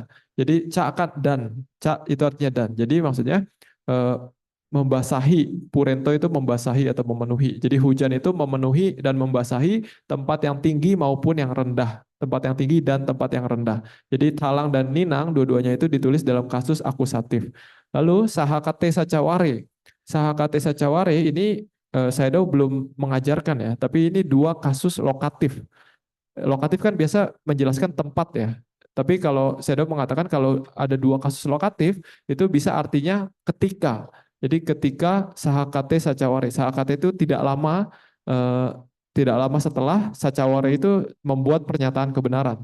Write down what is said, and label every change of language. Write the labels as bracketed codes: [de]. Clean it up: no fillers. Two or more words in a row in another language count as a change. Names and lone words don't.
[id] Jadi ca kan dan, ca itu artinya dan. Jadi maksudnya membasahi, purento itu membasahi atau memenuhi. Jadi hujan itu memenuhi dan membasahi tempat yang tinggi maupun yang rendah, tempat yang tinggi dan tempat yang rendah. Jadi talang dan ninang dua-duanya itu ditulis dalam kasus akusatif. Lalu [pi] sahakate sacaware. Sahakate sacaware [id] ini saya belum mengajarkan ya, tapi ini dua kasus lokatif. Lokatif kan biasa menjelaskan tempat ya. Tapi kalau saya mengatakan kalau ada dua kasus lokatif itu bisa artinya ketika. Jadi ketika [pi] sahakate sacaware, [id] sahakate itu tidak lama setelah sacaware itu membuat pernyataan kebenaran.